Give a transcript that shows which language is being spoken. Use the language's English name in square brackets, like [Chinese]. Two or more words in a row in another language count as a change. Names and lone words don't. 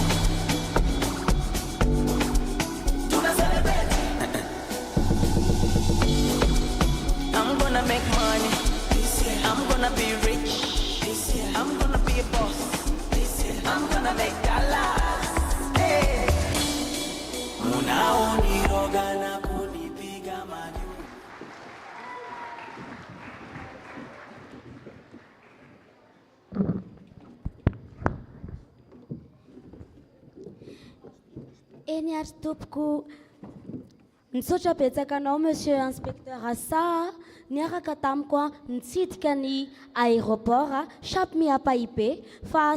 [Swahili] Tuna celebrate. [English] I'm gonna make money. I'm gonna be rich. I'm gonna be a boss. I'm gonna make dollars. Hey. [Swahili] Unaoniroga na kunipiga mani. [Malagasy] Eny ary tompoko nisaotra betsaka anao [French] monsieur inspecteur [Malagasy] asa niaraka tamiko a nitsidika ny aéroport chape miapaibe fa